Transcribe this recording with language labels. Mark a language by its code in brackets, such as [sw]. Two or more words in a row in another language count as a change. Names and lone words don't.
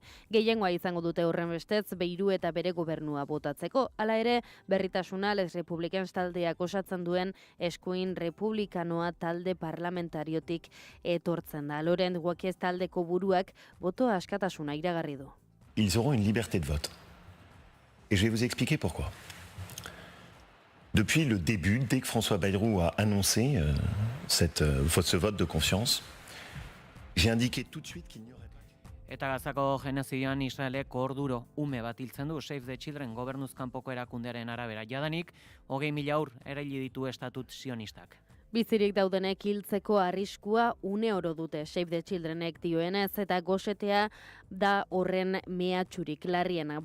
[eu] Gehiengoa izango dute horren bestez, Bayru eta bere gobernua botatzeko. Hala ere, berritasuna Les Republicans taldeak osatzen duen eskuin republikanoa talde parlamentariotik etortzen da. Laurent Wauquiez taldeko buruak botoa askatasuna iragarri du. [fr] Ils auront une liberté de vote. Et je vais vous expliquer pourquoi. Depuis le début, dès que François Bayrou a annoncé ce vote de confiance, j'ai indiqué tout de suite qu'il n'y aurait pas... [eu] Eta Gazako genozidoan Israelek orduro ume bat hiltzen du Save the Children gobernuzkanpoko erakundearen arabera. Jadanik, 20.000 haur eraili ditu estatut sionistak. Bizirik daudenek hiltzeko arriskua une oro dute Save the Childrenek dioenez eta gosetea da horren mehatxurik larriena.